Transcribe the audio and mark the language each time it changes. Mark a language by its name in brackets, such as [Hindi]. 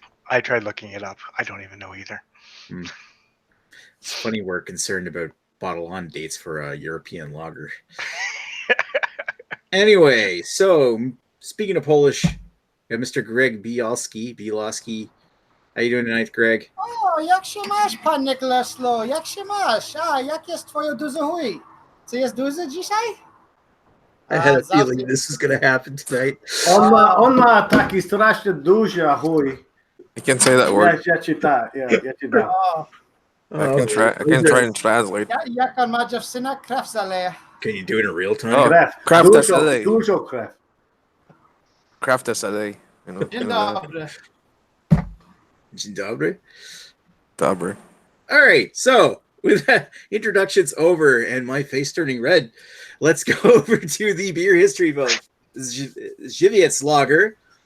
[English] I tried looking it up. I don't even know either. It's funny we're concerned about bottle on dates for a European lager. Anyway, so speaking of Polish, we have Mr. Greg Bielowski. How you doing tonight, Greg? [Polish] O, jak się masz, panie Kleslo? Jak się masz? Jak jest twoje duże chuj? Czy jest duże dzisiaj? [English] I had a feeling this was going to happen tonight. [Polish] On ma taki strasznie duży chuj. [English] I can't say that word. [Polish] Ja ci dam. [English] I can try and translate. [Polish] Jak on ma dziewczynę, krew zaleje. [English] Can you do it in real time? Oh, craft SLA. [Polish] Dużo krew. [English] Craft SLA. [Polish] Dzień dobry. Dzień dobry. Dobry. [English] All right, so with that introductions over and my face turning red, let's go over to the beer history of Żywiec Lager.